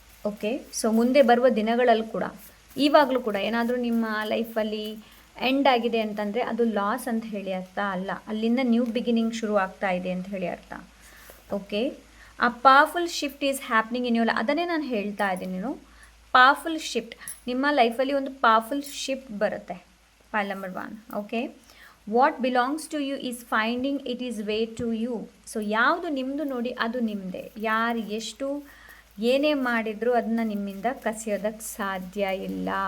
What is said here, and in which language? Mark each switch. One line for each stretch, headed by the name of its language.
Kannada: Okay, so ಮುಂದೆ ಬರುವ ದಿನಗಳಲ್ಲಿ ಕೂಡ, ಇವಾಗಲೂ ಕೂಡ ಏನಾದರೂ ನಿಮ್ಮ ಲೈಫಲ್ಲಿ ಎಂಡ್ ಆಗಿದೆ ಅಂತಂದರೆ ಅದು ಲಾಸ್ ಅಂತ ಹೇಳಿ ಅರ್ಥ ಅಲ್ಲ. ಅಲ್ಲಿಂದ ನ್ಯೂ ಬಿಗಿನಿಂಗ್ ಶುರು ಆಗ್ತಾ ಇದೆ ಅಂತ ಹೇಳಿ ಅರ್ಥ. ಓಕೆ, ಆ
English: Powerful shift is happening in your life.
Kannada: ಅದನ್ನೇ ನಾನು ಹೇಳ್ತಾ ಇದ್ದೀನಿ. ಪವರ್ಫುಲ್ ಶಿಫ್ಟ್, ನಿಮ್ಮ ಲೈಫಲ್ಲಿ ಒಂದು ಪವರ್ಫುಲ್ ಶಿಫ್ಟ್ ಬರುತ್ತೆ.
English: File number 1. Okay, what belongs to you is finding it is way to you.
Kannada: So ಯಾವುದು ನಿಮ್ಮದು ನೋಡಿ ಅದು ನಿಮ್ಮದೇ. ಯಾರು ಎಷ್ಟು ಏನೇ ಮಾಡಿದರೂ ಅದನ್ನ ನಿಮ್ಮಿಂದ ಕಸಿಯೋದಕ್ಕೆ ಸಾಧ್ಯ ಇಲ್ಲ.